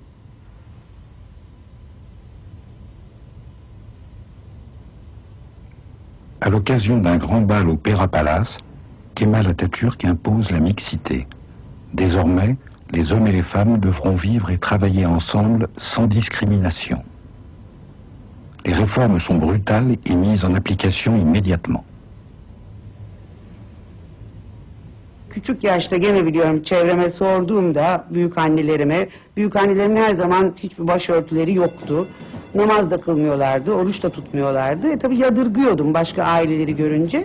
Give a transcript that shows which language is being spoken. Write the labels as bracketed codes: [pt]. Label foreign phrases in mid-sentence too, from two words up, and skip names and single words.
[fr] À l'occasion d'un grand bal au Pera Palace, Kemal Atatürk impose la mixité. Désormais, les hommes et les femmes devront vivre et travailler ensemble sans discrimination. Les réformes sont brutales et mises en application immédiatement. [tr] Küçük yaşta gene biliyorum çevreme sorduğumda büyükannelerin her zaman hiçbir başörtüleri yoktu. Namaz da kılmıyorlardı, oruç da tutmuyorlardı. Tabii yadırgıyordum başka aileleri görünce.